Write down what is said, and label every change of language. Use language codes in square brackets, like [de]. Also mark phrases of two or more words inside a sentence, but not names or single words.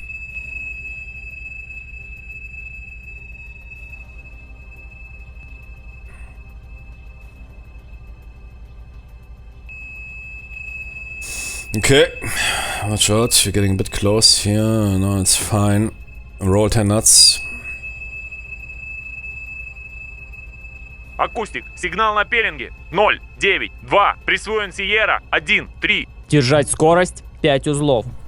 [en] Okay, watch out, you're getting a bit close here. No, it's fine. Roll 10 knots. [ru] Акустик, сигнал на пеленге. 0, 9, 2. Присвоен Сиера. 1, 3. Держать скорость 5 узлов.